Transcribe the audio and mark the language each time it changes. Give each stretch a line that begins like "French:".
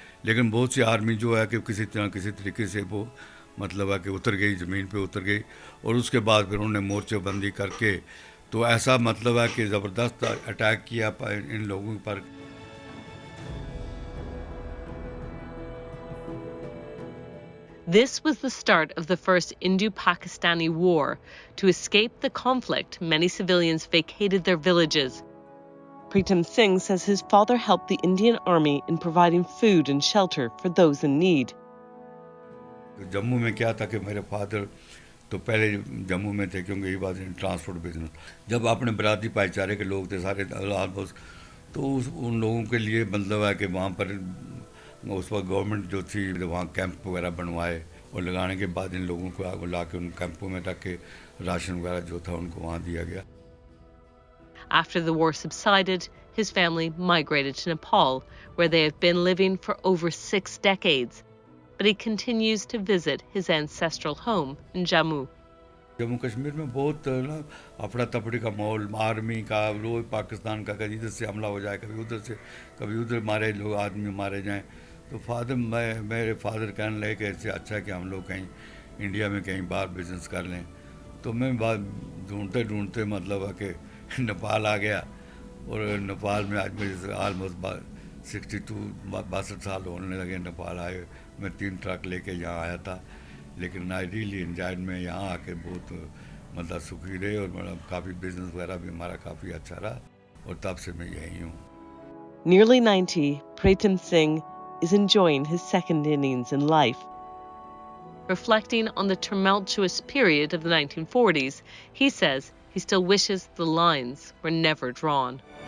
Hindi: लेकिन बहुत सी आर्मी जो है कि किसी तरीके से वो मतलब है कि उतर गई, ज़मीन पे उतर गई, और उसके बाद फिर उन्होंने मोर्चेबंदी करके तो ऐसा मतलब है कि ज़बरदस्त अटैक किया इन लोगों पर।
English: This was the start of the first Indo-Pakistani war. To escape the conflict, many civilians vacated their villages. Pritam Singh says his father helped the Indian Army in providing food and shelter for those in need.
Hindi: Jammu में क्या था कि मेरे father तो पहले जम्मू में थे क्योंकि ये बात ट्रांसपोर्ट बिजनेस, जब अपने बरादरी भाईचारे के लोग थे सारे आलमोस्ट, तो उन लोगों के लिए मतलब है कि वहाँ पर उस वक्त गवर्नमेंट जो थी वहाँ कैंप वगैरह बनवाए और लगाने के बाद इन लोगों को ला के उन कैंपों में रख के राशन वगैरह जो था उनको वहाँ दिया गया।
English: After the war subsided, his family migrated to Nepal, where they have been living for over 6 decades. But he continues to visit his ancestral home in Jammu.
Hindi: Jammu Kashmir में बहुत ना अफड़ा तफड़ी का माहौल, आर्मी का रोज पाकिस्तान का, कभी इधर से हमला हो जाए, कभी उधर मारे लोग, आदमी मारे जाएं। तो मेरे फादर कहने लगे कि इससे अच्छा है कि हम लोग कहीं इंडिया में कहीं बाहर बिजनेस कर लें। तो मैं बात ढूंढते मतलब है कि नेपाल आ गया, और नेपाल में आज मेरे ऑलमोस्ट 62 साल होने लगे नेपाल आए। मैं 3 ट्रक लेके यहाँ आया था, लेकिन
English: I really enjoyed
Hindi: में यहाँ आके बहुत मतलब सुखी रहे, और मतलब काफ़ी बिजनेस वगैरह भी हमारा काफ़ी अच्छा रहा, और तब से मैं यहीं हूँ।
English: Nearly 90, Pritam Singh is enjoying his second innings in life. Reflecting on the tumultuous period of the 1940s, he says he still wishes the lines were never drawn.